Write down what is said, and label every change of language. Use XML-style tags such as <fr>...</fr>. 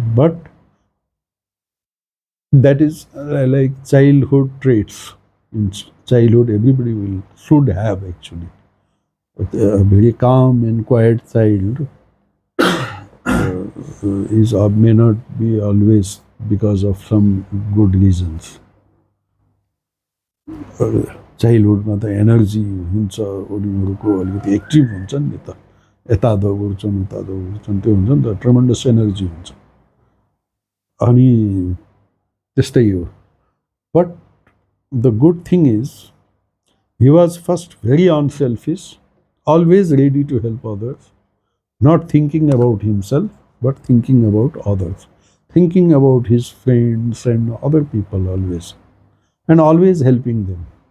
<en>But that is like childhood traits. In childhood everybody should have actually a very calm and quiet child may not be always because of some good reasons.</en> <ne>चाइल्डहुडमा त energy हुन्छ, उनीहरूको अलिकति active हुन्छन् नि त, यता दौड्छन् उता दौड्छन्, त्यो हुन्छ नि त, ट्रमेन्डस एनर्जी हुन्छ। अनि त्यस्तै हो।</ne> <en>But the good thing is he was first very unselfish, always ready to help others, not thinking about himself but thinking about others, thinking about his friends and other people always, and always helping them.</en>